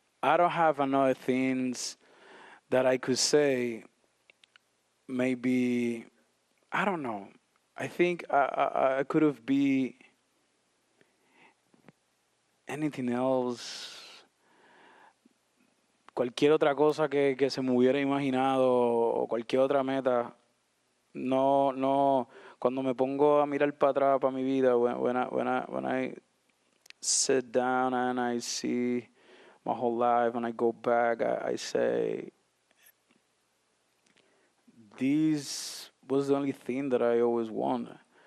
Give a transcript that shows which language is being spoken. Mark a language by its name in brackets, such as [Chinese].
[English] I don't have another things that I could say. Maybe, I don't know. I think I could have been anything else. [Spanish] Cualquier otra cosa que se me hubiera imaginado o cualquier otra meta. No, cuando me pongo a mirar para atrás, para mi vida, [English] when I sit down and I see my whole life and I go back, I say, this was the only thing that I always wanted.